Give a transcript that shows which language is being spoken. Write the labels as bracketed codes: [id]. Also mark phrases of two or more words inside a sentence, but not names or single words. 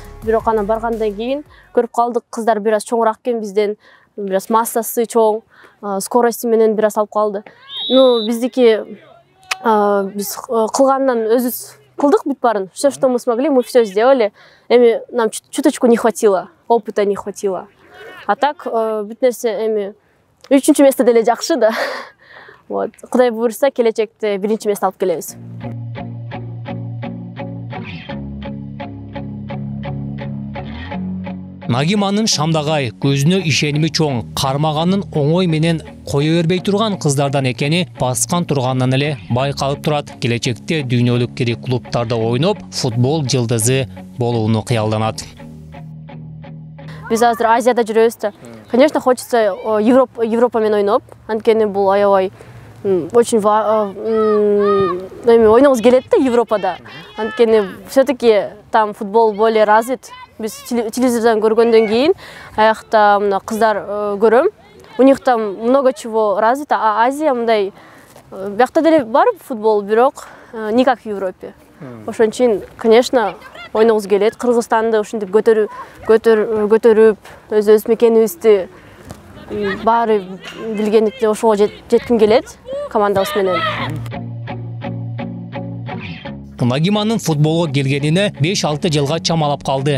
[ky] Бирок анан баргандан кийин көрүп калдык, кыздар бир аз чоңураак экен бизден, бир аз массасы чоң, скорости менен бир аз алып калды. Биздики биз кылгандан өзүбүз кылдык бүт баарын. [ru] Все, что мы смогли, мы все сделали. Эми нам чуточку не хватило, опыта не хватило. [ky] А так бүт нерсе эми 3-чү место деле жакшы да. Вот, Кудай буйрса, келечекте биринчи место алып келебиз. Нагиманын шамдагай, көзүнө ишеними чоң, кармаганын оңой менен кое бербей турган кыздардан экени баскан тургандан эле байкалып турат. Келечекте дүйнөлүк кири клубтарда ойноп, футбол жылдызы болууну кыялданат. Биз азыр Азияда жүрөбүз да. [ru] Конечно, хочется [ky] Европа менен ойноп, анткени бул аябай очень ойногубуз келет да Европада. [ru] Анткени все-таки там футбол более развит. [ky] Биз телевизордан көргөндөн кийин аякта мына кыздар көрөм. [ru] У них там много чего развито, а [ky] Азия мындай биякта деле бар футбол, бирок [ru] не как в Европе. [ky] Ошон үчүн, конечно, ойногубуз келет. Кыргызстанды ушинтип көтөрүп, өз мекенибизди баары билгендикте ошого жетким келет командабыз менен. Нагиманын футболго келгенине 5-6 жылга чамалап калды.